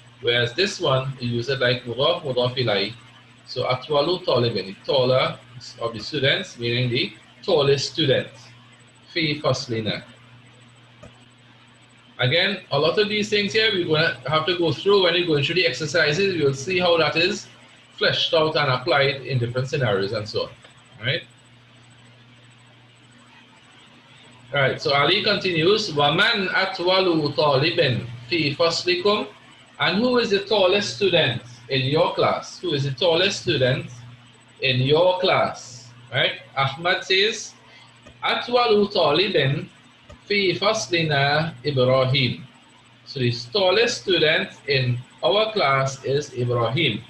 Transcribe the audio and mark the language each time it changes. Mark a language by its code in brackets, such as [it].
[en] Whereas this one, you use it like mudaf, mudaf ilai. So [ar] atwalu talibin, [en] the taller of the students, meaning the tallest student. [ar] Fi faslina. [en] Again, a lot of these things here we're going to have to go through when we're going through the exercises. You'll see how that is fleshed out and applied in different scenarios and so on. Right? Alright, so Ali continues, [ar] وَمَنْ أَتْوَلُ طَالِبٍ فِي فَصْلِكُمْ. [en] And who is the tallest student in your class? Who is the tallest student in your class? Right? Ahmad says, [ar] أَتْوَلُ طَالِبٍ fi faslina Ibrahim. [en] So the tallest student in our class is Ibrahim.